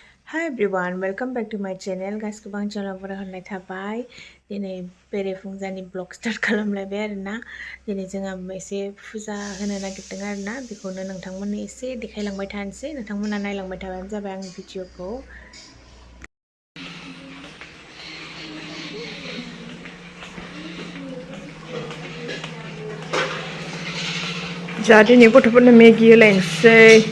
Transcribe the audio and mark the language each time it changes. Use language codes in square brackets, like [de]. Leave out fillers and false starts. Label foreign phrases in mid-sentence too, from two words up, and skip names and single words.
[en] Hi everyone, welcome back to my channel. Guys, [brx] गोबां चेनेलफोराव होननाय थाबाय दिनै बेरेफुंजानि [en] blog start [brx] खालामलायबाय आरोना दिनै जोङो एसे फुजा होनो नागिरदों आरोना बेखौनो नोंथांमोननो एसे देखायलांबाय थानोसै नोंथांमोना नायलांबाय थाबानो जाबाय आंनि भिडिअखौ जा दिनै गथ'फोरनो मेगि होलायनोसै